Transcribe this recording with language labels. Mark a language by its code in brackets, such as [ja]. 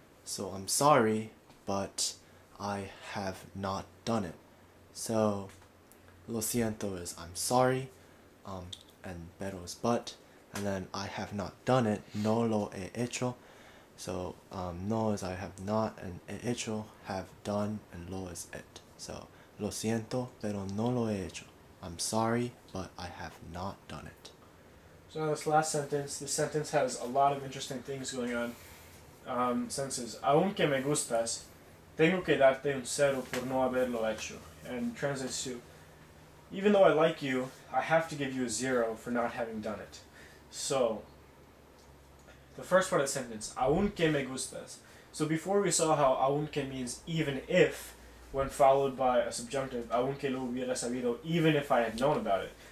[en] So I'm sorry, but I have not done it. So lo siento is I'm sorry, and pero is but, and then I have not done it. [es] No lo he hecho. [en] So no is I have not, and he hecho, have done, and lo is it. [es] So lo siento, pero no lo he hecho. [en] I'm sorry, but I have not done it. So now this last sentence, has a lot of interesting things going on. [es] Sentences, "Aunque me gustas, tengo que darte un cero por no haberlo hecho." [en] And translates to, "Even though I like you, I have to give you a 0 for not having done it." So the first part of the sentence, [es] "Aunque me gustas." [en] So before we saw how "aunque" means even if, when followed by a subjunctive, [es] "aunque lo hubiera sabido," [en] even if I had known about it.